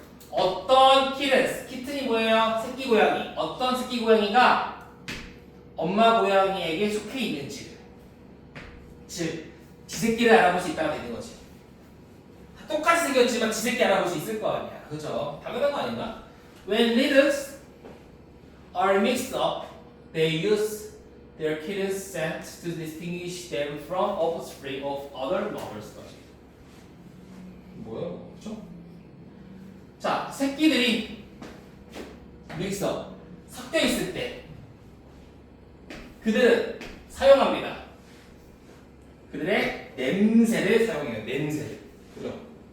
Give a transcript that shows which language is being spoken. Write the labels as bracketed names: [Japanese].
[Korean] 어떤 키튼이 뭐예요? 새끼 고양이. 어떤 새끼 고양이가 엄마 고양이에게 속해 있는지, 즉, 지 새끼를 알아볼 수 있다가 되는 거지. 똑같이 생겼지만 지 새끼 알아볼 수 있을 거 아니야. 그죠? 당연한 거 아닌가? [English] When litters are mixed up, they use their kittens scent to distinguish them from offspring of other mothers. [Korean] 뭐야? 그렇죠? 자, 새끼들이 믹서 섞여 있을 때 그들은 사용합니다. 그들의 냄새를 사용해요. 냄새를. 그죠?